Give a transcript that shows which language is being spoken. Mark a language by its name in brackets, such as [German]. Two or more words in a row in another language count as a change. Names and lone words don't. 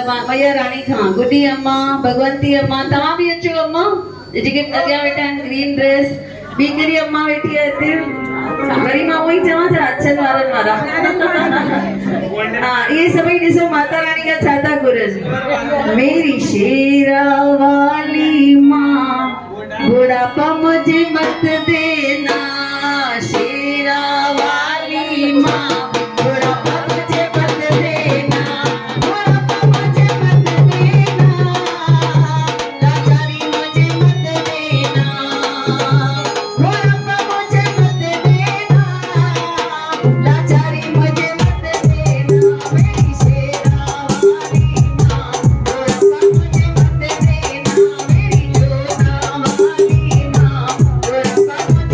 [Sindhi] मैया रानी खां गुडी अम्मा भगवंती अम्मा तव्हां बि अचो अम्मा जेके अॻियां वेठा आहिनि ग्रीन ड्रेस ॿी कहिड़ी अम्मा वेठी आहे हिते वरी मां उहो ई चवां छा अछनि वारनि वारा हा इहे सभई ॾिसो माता रानी खां छा था घुरनि [Hindi] मेरी शेरा वाली माँ बुढ़ापा मुझे मत देना शेरा वाली माँ बुढ़ापा मुझे मत देना बुढ़ापा मुझे मत देना लाचारी मुझे मत देना बुढ़ापा मुझे मत देना लाचारी मुझे मत देना मेरी शेरा वाली माँ बुढ़ापा मुझे मत देना मेरी जोधा वाली माँ बुढ़ापा